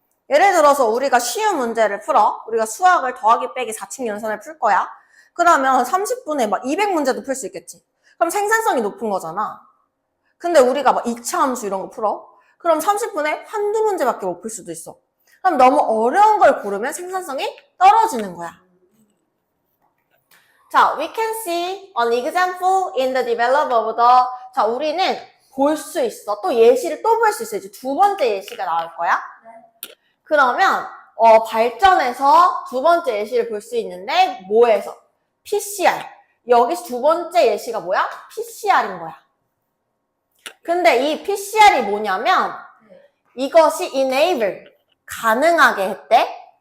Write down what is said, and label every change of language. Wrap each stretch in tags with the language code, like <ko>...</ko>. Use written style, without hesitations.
<ko>예를 들어서 우리가 쉬운 문제를 풀어. 우리가 수학을 더하기 빼기 4층 연산을 풀 거야. 그러면 30분에 막 200문제도 풀 수 있겠지. 그럼 생산성이 높은 거잖아. 근데 우리가 막 2차 함수 이런 거 풀어. 그럼 30분에 한두 문제밖에 못 풀 수도 있어. 그럼 너무 어려운 걸 고르면 생산성이 떨어지는 거야.</ko> <en>자, we can see an example in the develop of the.</en> <ko>자, 우리는 볼 수 있어. 또 예시를 또 볼 수 있어. 이제 두 번째 예시가 나올 거야. 그러면 발전해서 두 번째 예시를 볼 수 있는데 뭐에서? PCR. 여기서 두 번째 예시가 뭐야? PCR인 거야. 근데 이 PCR이 뭐냐면 이것이 enable, 가능하게 했대.</ko>